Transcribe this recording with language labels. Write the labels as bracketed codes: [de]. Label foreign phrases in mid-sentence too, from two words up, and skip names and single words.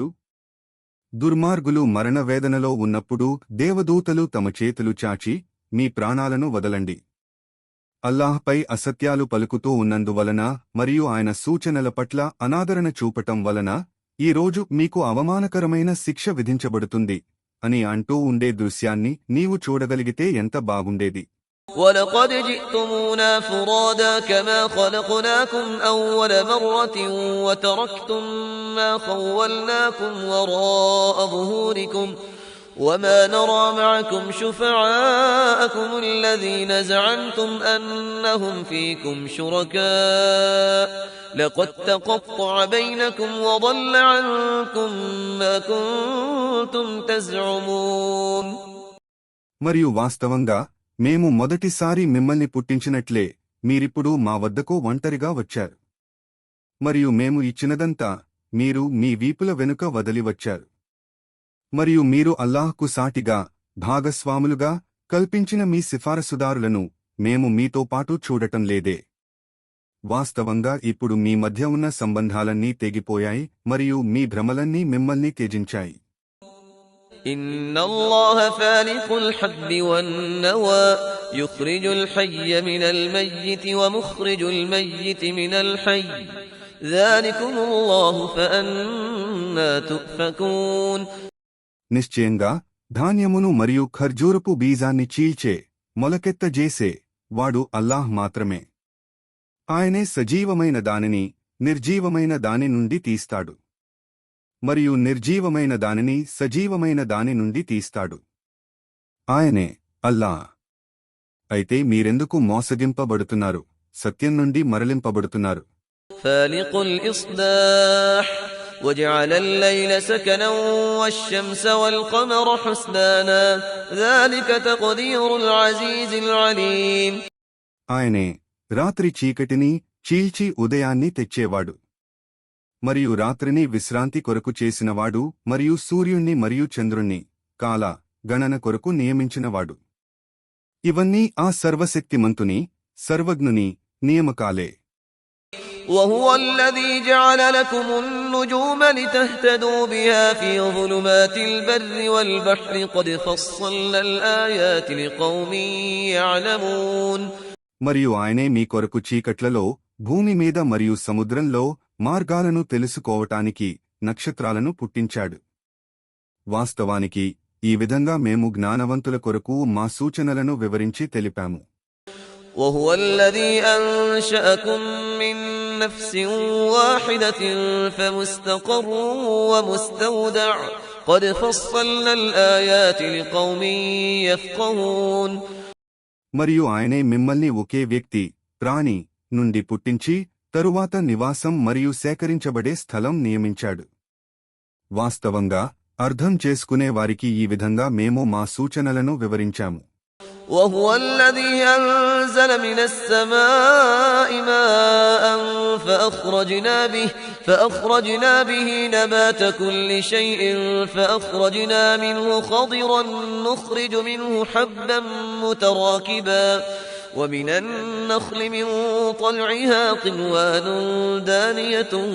[te] దుర్మార్గులు మరణవేదనలో ఉన్నప్పుడు దేవదూతలు తమ చేతులు చాచి మీ ప్రాణాలను వదలండి, అల్లాహ్పై అసత్యాలు పలుకుతూ ఉన్నందువలన మరియు ఆయన సూచనల పట్ల అనాదరణ చూపటం వలన ఈ రోజు మీకు అవమానకరమైన శిక్ష విధించబడుతుంది అని అంటూ ఉండే దృశ్యాన్ని నీవు చూడగలిగితే ఎంత బాగుండేది. [ar] وَلَقَدْ جِئْتُمُونَا فُرَادَى كَمَا خَلَقْنَاكُمْ أَوَّلَ مَرَّةٍ وَتَرَكْتُم مَّا خَوَّلْنَاكُمْ وَرَاءَ ظُهُورِكُمْ وَمَا نَرَىٰ مَعَكُمْ شُفَعَاءَكُمُ الَّذِينَ زَعَمْتُمْ أَنَّهُمْ فِيكُمْ شُرَكَاءُ لَقَد تَّقَطَّعَ بَيْنَكُمْ وَضَلَّ عَنكُم مَّا كُنتُمْ تَزْعُمُونَ. [te] మరియు వాస్తవంగా మేము మొదటిసారి మిమ్మల్ని పుట్టించినట్లే మీరిప్పుడు మా వద్దకు ఒంటరిగా వచ్చారు. మరియు మేము ఇచ్చినదంతా మీరు మీ వీపుల వెనుక వదిలి వచ్చారు. మరియు మీరు అల్లాహ్కు సాటిగా భాగస్వాములుగా కల్పించిన మీ సిఫారసుదారులను మేము మీతో పాటు చూడటం లేదే. వాస్తవంగా ఇప్పుడు మీ మధ్య ఉన్న సంబంధాలన్నీ తెగిపోయాయి మరియు మీ భ్రమలన్నీ మిమ్మల్ని త్యజించాయి. [ar] إن الله فالق الحب والنوى يخرج الحي من الميت ومخرج الميت من الحي ذلكم الله فأنا تؤفكون. [te] నిశ్చయంగా ధాన్యమును మరియు ఖర్జూరపు బీజాన్ని చీల్చే మొలకెత్తజేసే వాడు అల్లాహ్ మాత్రమే. ఆయనే సజీవమైన దానిని నిర్జీవమైన దాని నుండి తీస్తాడు మరియు నిర్జీవమైన దానిని సజీవమైన దాని నుండి తీస్తాడు. ఆయనే అల్లా. అయితే మీరెందుకు మోసగింపబడుతున్నారు, సత్యం నుండి మరలింపబడుతున్నారు? [ar] فالق الإصباح وجعل الليل سكنا والشمس والقمر حسبانا ذلك تقدير العزيز العليم. [te] ఆయనే రాత్రి చీకటిని చీల్చి ఉదయాన్ని తెచ్చేవాడు మరియు రాత్రిని విశ్రాంతి కొరకు చేసినవాడు మరియు సూర్యుణ్ణి మరియు చంద్రుణ్ణి కాల గణన కొరకు నియమించినవాడు. ఇవన్నీ ఆ సర్వశక్తిమంతుని సర్వజ్ఞుని నియమకాలే. [ar] وهو الذي جعل لكم النجوم لتهتدوا بها في ظلمات البر والبحر قد فصلنا الآيات لقوم يعلمون. [te] మరియు ఆయనే మీ కొరకు చీకట్లలో భూమి మీద మరియు సముద్రంలో మార్గాలను తెలుసుకోవటానికి నక్షత్రాలను పుట్టించాడు. వాస్తవానికి ఈ విధంగా మేము జ్ఞానవంతుల కొరకు మా సూచనలను వివరించి తెలిపాము. [ar] وهو الذي أنشأكم من نفس واحدة فمستقر ومستودع قد فصلنا الآيات لقوم يفقهون. [te] మరియు ఆయనే మిమ్మల్ని ఒకే వ్యక్తి ప్రాణి నుండి పుట్టించి తరువాత నివాసం మరియు సేకరించబడే స్థలం నియమించాడు. వాస్తవంగా అర్థం చేసుకునే వారికి ఈ విధంగా మేము మా సూచనలను వివరించాము. [ar] وهو الذي أنزل من السماء ماء فأخرجنا به نبات كل شيء فأخرجنا منه خضرا نخرج منه حبا متراكبا ومن النخل من طلعها قنوان دانية